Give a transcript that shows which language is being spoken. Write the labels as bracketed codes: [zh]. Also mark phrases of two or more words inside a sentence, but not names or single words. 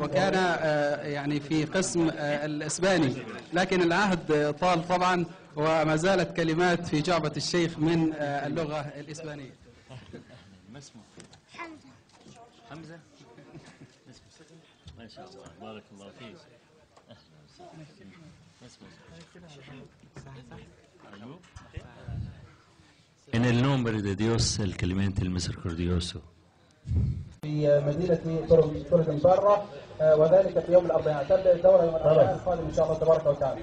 [ar] وكان يعني في قسم الإسباني، لكن العهد طال طبعا وما زالت كلمات في جعبة الشيخ من اللغة الإسبانية. ما اسمه؟ حمزة. ما شاء الله، بارك الله فيك. [es] En el nombre de Dios, el clemente, el misericordioso. [ar] في مدينة تورس بارة وذلك في يوم الأربعاء. تبدأ الدورة يوم الأربعاء القادم إن شاء الله تبارك وتعالى.